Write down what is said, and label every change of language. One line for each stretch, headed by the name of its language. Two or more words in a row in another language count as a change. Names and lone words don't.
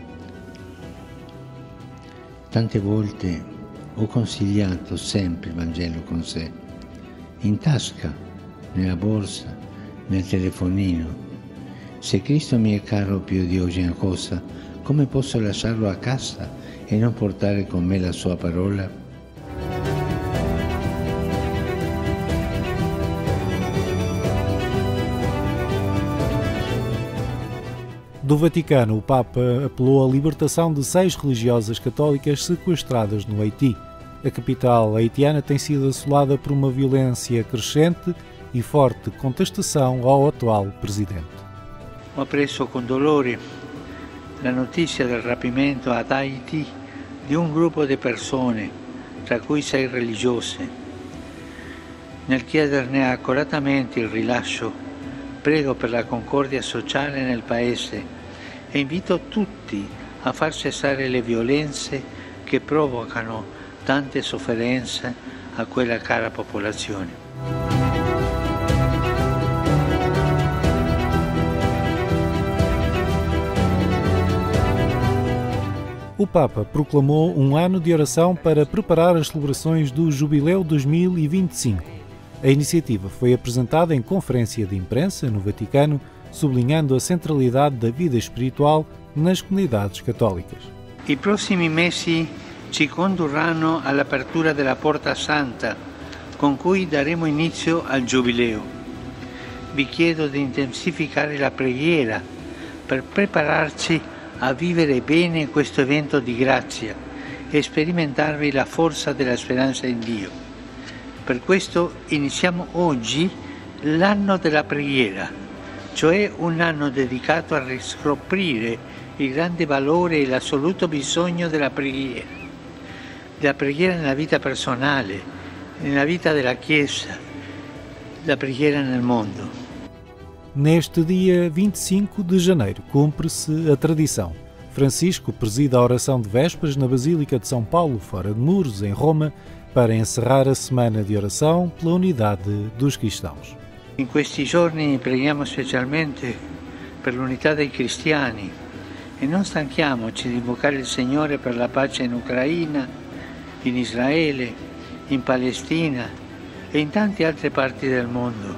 Italian: Tante volte ho consigliato sempre il Vangelo con sé, in tasca, nella borsa, nel telefonino. Se Cristo mi è caro più di ogni cosa, come posso lasciarlo a casa e non portare con me la sua parola?
Portuguese: Do Vaticano, o Papa apelou à libertação de 6 religiosas católicas sequestradas no Haiti. A capital haitiana tem sido assolada por uma violência crescente e forte contestação ao atual presidente.
Italian: Ho appreso con dolore la notizia del rapimento ad Haiti di un gruppo di persone, tra cui 6 religiose. Nel chiederne accuratamente il rilascio, prego per la concordia sociale nel Paese e invito tutti a far cessare le violenze che provocano tante sofferenze a quella cara popolazione.
Portuguese: O Papa proclamou um ano de oração para preparar as celebrações do Jubileu 2025. A iniciativa foi apresentada em conferência de imprensa no Vaticano, sublinhando a centralidade da vida espiritual nas comunidades católicas.
Italian: I prossimi mesi ci condurranno all'apertura della Porta Santa, con cui daremo inizio al Giubileo. Vi chiedo di intensificare la preghiera per prepararci a vivere bene questo evento di grazia e sperimentarvi la forza della speranza in Dio. Per questo iniziamo oggi l'anno della preghiera, cioè un anno dedicato a riscoprire il grande valore e l'assoluto bisogno della preghiera nella vita personale, nella vita della Chiesa, la preghiera nel mondo.
Portuguese: Neste dia 25 de janeiro cumpre-se a tradição. Francisco presida a oração de vésperas na Basílica de São Paulo, fora de Muros, em Roma, para encerrar a semana de oração pela unidade dos cristãos.
Italian: In questi giorni preghiamo specialmente per l'unità dei cristiani e non stanchiamoci di invocare il Signore per la pace in Ucraina, in Israele, in Palestina e in tante altre parti del mondo.